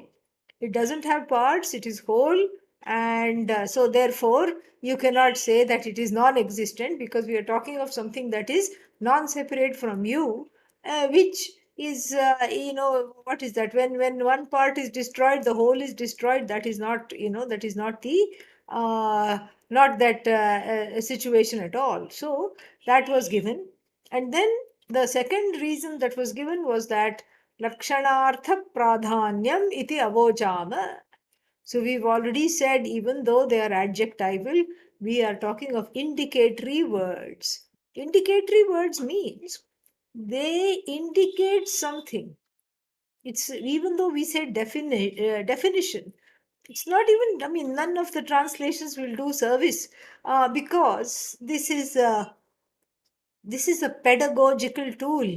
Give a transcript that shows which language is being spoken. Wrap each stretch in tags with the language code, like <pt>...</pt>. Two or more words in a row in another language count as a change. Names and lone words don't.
<en>It doesn't have parts, it is whole. And so therefore you cannot say that it is non-existent, because we are talking of something that is non-separate from you, which is, what is that? When one part is destroyed, the whole is destroyed. That is not, that is not the not that situation at all. So that was given. And then the second reason that was given was that</en> <sa>lakshanartha pradhanyam iti avochama.</sa> <en>So we've already said, even though they are adjectival, we are talking of indicatory words. Indicatory words means they indicate something. It's even though we say definition, it's not even, I mean, none of the translations will do service because this is a pedagogical tool.</en>